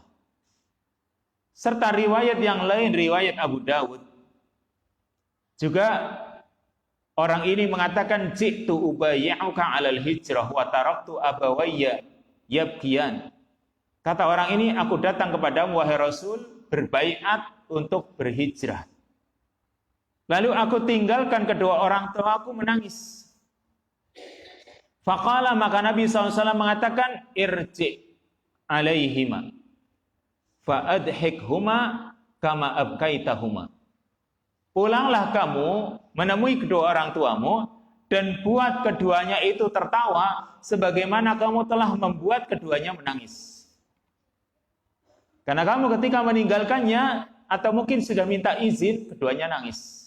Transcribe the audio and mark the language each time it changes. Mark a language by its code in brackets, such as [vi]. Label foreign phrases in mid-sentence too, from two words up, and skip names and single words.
[id] Serta riwayat yang lain, riwayat Abu Dawud, juga orang ini mengatakan, [ar] جئت أبايعك على الهجرة وتركت أبوي يبكيان. [id] Kata orang ini, aku datang kepadamu wahai Rasul, berbaiat untuk berhijrah. Lalu aku tinggalkan kedua orang tuaku menangis. Faqala, maka Nabi SAW mengatakan, [ar] ارجع إليهما فأضحكهما كما أبكيتهما. [id] Pulanglah kamu menemui kedua orang tuamu dan buat keduanya itu tertawa sebagaimana kamu telah membuat keduanya menangis. Karena kamu ketika meninggalkannya atau mungkin sudah minta izin, keduanya nangis.